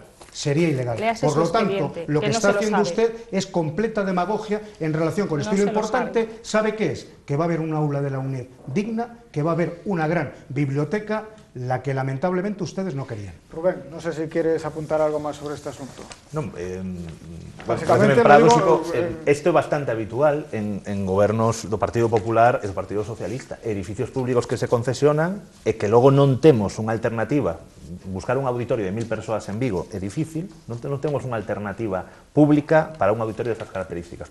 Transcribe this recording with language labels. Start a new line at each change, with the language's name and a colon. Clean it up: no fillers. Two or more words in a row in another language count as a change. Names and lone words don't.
Spanish: Sería ilegal. Por lo tanto, lo que está haciendo usted es completa demagogia en relación con esto. Y lo importante, ¿sabe qué es? Que va a haber un aula de la UNED digna, que va a haber una gran biblioteca la que lamentablemente ustedes no querían. Rubén, no sé si quieres apuntar algo más sobre este asunto.
Galician: Non, Básicamente, paradóxico, digo, isto é bastante habitual en gobernos do Partido Popular e do Partido Socialista. Edificios públicos que se concesionan e que logo non temos unha alternativa. Buscar un auditorio de 1000 persoas en Vigo é difícil, non temos unha alternativa pública para un auditorio destas características.